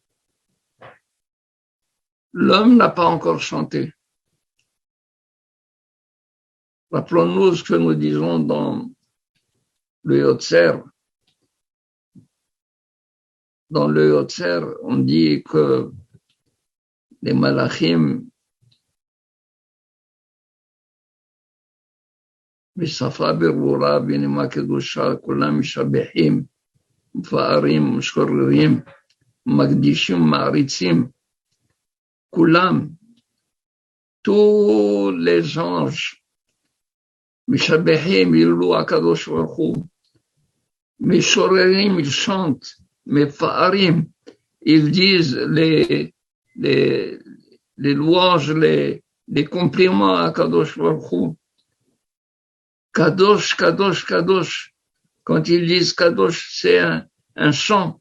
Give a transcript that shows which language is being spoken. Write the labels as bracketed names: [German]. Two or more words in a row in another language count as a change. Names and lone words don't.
[French] L'homme n'a pas encore chanté. Rappelons-nous ce que nous disons dans le Yotzer. Dans le Yotzer, on dit que les malachim, [Hebrew] בשפה ברורה, בנימה קדושה, כולם משבחים, מפארים, משחררים, מקדישים, מעריצים, כולם, [French] tous les anges, משבחים, ils louent [Hebrew] הקדוש ברוך הוא, [French] משוררים, ils chantent, מפארים, ils disent les louanges, les compliments à [Hebrew] הקדוש ברוך הוא, קדוש, קדוש, קדוש. [French] Quand ils disent Kadosh, c'est un chant.